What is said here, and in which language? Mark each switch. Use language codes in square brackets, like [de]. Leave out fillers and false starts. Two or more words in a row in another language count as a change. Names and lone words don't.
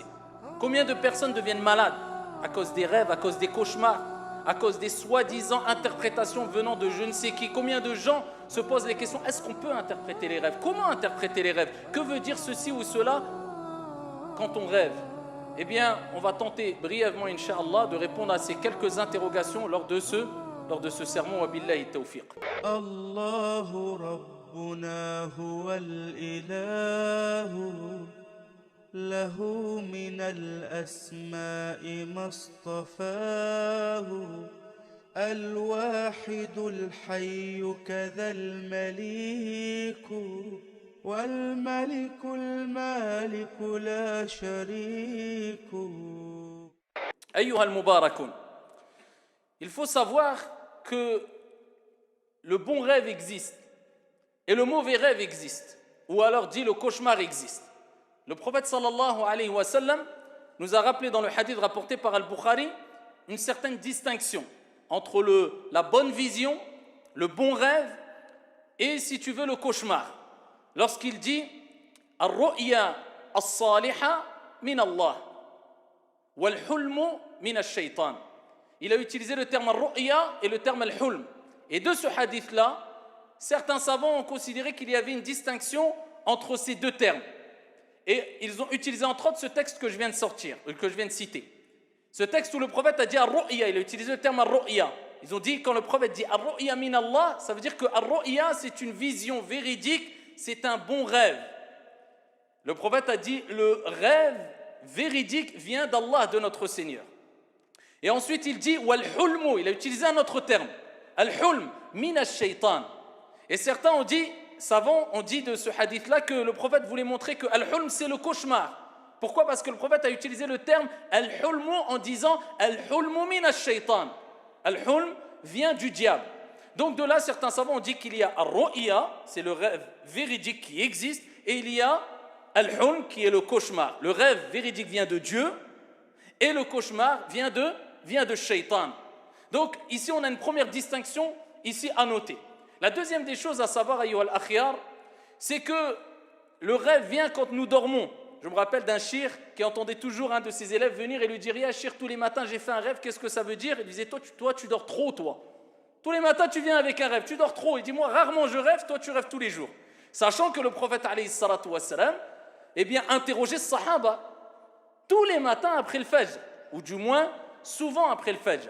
[fr] Combien de personnes deviennent malades à cause des rêves, à cause des cauchemars, à cause des soi-disant interprétations venant de je ne sais qui? Combien de gens se posent les questions, est-ce qu'on peut interpréter les rêves? Comment interpréter les rêves? Que veut dire ceci ou cela quand on rêve? Eh bien, on va tenter brièvement, Inch'Allah, de répondre à ces quelques interrogations lors de ce sermon. [ar] وبالله التوفيق. الله ربنا هو الإله له من الأسماء ما اصطفاه الواحد الحي كذا المالك والملك المالك لا شريك. أيها المباركون, [fr] il faut savoir que le bon rêve existe et le mauvais rêve existe, ou alors dit le cauchemar existe. Le prophète [ar] صلى الله عليه وسلم [fr] nous a rappelé dans le hadith rapporté par Al-Bukhari une certaine distinction entre la bonne vision, le bon rêve et, si tu veux, le cauchemar. Lorsqu'il dit [ar] الرؤيا الصالحة من الله والحلم من الشيطان. [fr] Il a utilisé le terme Ar-ru'ya et le terme Al-hulm. Et de ce hadith-là, certains savants ont considéré qu'il y avait une distinction entre ces deux termes. Et ils ont utilisé entre autres ce texte que je viens de citer. Ce texte où le prophète a dit Ar-ru'ya, il a utilisé le terme Ar-ru'ya. Ils ont dit, quand le prophète dit [ar] الرؤيا من الله, [fr] ça veut dire que Ar-ru'ya, c'est une vision véridique, c'est un bon rêve. Le prophète a dit, le rêve véridique vient d'Allah, de notre Seigneur. Et ensuite il dit, wal-hulmu, il a utilisé un autre terme, [ar] الحلم من الشيطان. [fr] Et certains savants ont dit de ce hadith-là que le prophète voulait montrer que al-hulm, c'est le cauchemar. Pourquoi? Parce que le prophète a utilisé le terme al-hulmu en disant, [ar] الحلم من الشيطان. [fr] Al-hulm vient du diable. Donc de là, certains savants ont dit qu'il y a Ar-ru'ya, c'est le rêve véridique qui existe, et il y a Al-hulm qui est le cauchemar. Le rêve véridique vient de Dieu, et le cauchemar vient de Shaitan. Donc ici, on a une première distinction ici à noter. La deuxième des choses à savoir, [ar] أيها الأخيار, [fr] c'est que le rêve vient quand nous dormons. Je me rappelle d'un shir qui entendait toujours un de ses élèves venir et lui dire « Ya shir, tous les matins j'ai fait un rêve, qu'est-ce que ça veut dire ?» Il disait « Toi, tu dors trop, toi. Tous les matins, tu viens avec un rêve, tu dors trop. » Il dit « Moi, rarement je rêve, toi, tu rêves tous les jours. » Sachant que le prophète, [ar] عليه الصلاة والسلام, [fr] interrogeait les sahaba tous les matins après le fajr, ou du moins, souvent après le fajr.